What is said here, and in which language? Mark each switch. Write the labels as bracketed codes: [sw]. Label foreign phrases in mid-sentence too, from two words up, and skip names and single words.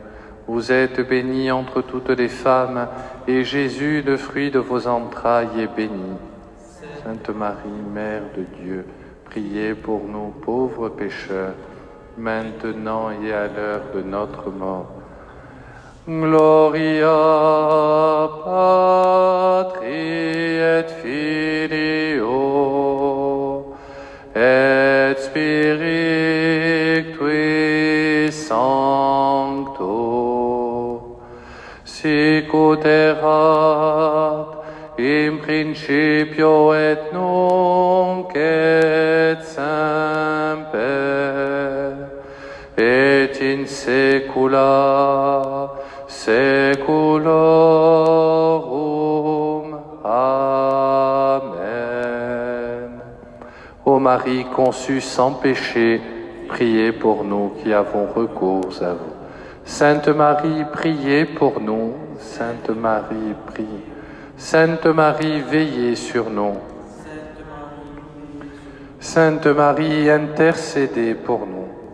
[fr] Vous êtes bénie entre toutes les femmes, et Jésus, le fruit de vos entrailles, est béni. Sainte Marie, Mère de Dieu, priez pour nous pauvres pécheurs, maintenant et à l'heure de notre mort. [la] Gloria Patri et Filio et Spiritui Sancto, sic ut erat in principio et nunc et semper et in saecula saeculorum. Amen. [fr] Marie conçue sans péché, priez pour nous qui avons recours à vous. Sainte Marie, priez pour nous. Sainte Marie, priez. Sainte Marie, veillez sur nous. Sainte Marie, intercédez pour nous.